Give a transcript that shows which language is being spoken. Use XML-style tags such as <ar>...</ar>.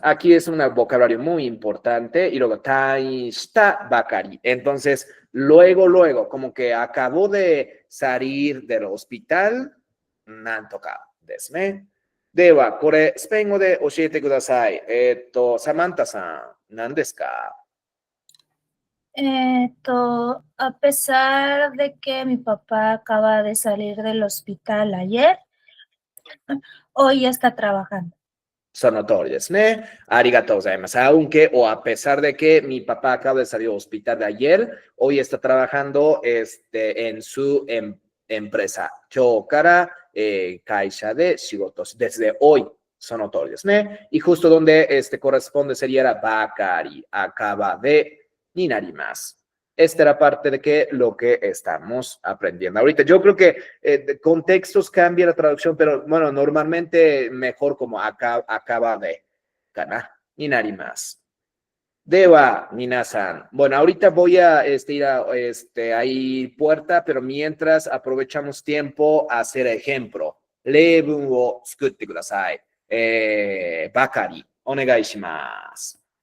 <es>Aquí es un vocabulario muy importante y luego,</es> <ja>退院したばかり.</ja> <es>Entonces, luego, como que acabó de salir del hospital,</es> <ja>なんとかですね。では、これ、スペイン語で教えてください。サマンタさん、何ですか？</ja> <es>A pesar de que mi papá acaba de salir del hospital ayer, hoy ya está trabajando.</es> <ja>その通りですね。ありがとうございます。</ja> <es>Aunque o a pesar de que mi papá acaba de salir del hospital de ayer, hoy está trabajando en su empresa.</es> <ja>今日から、会社で仕事、</ja> <es>desde hoy.</es> <ja>その通りですね。</ja> <es>Y justo donde corresponde sería la bakari, acaba de,</es> <ja>になります。</ja> <es>Esta era parte de que lo que estamos aprendiendo ahorita. Yo creo que de contextos cambia la traducción, pero bueno, normalmente mejor como acaba de,</es> <ja>かなになります。</ja> <es>Deba, minasan. Bueno, ahorita voy a ir a ahí puerta, pero mientras aprovechamos tiempo a hacer ejemplo.</es> <ja>例文を作ってください。ばかり、お願いします。</ja>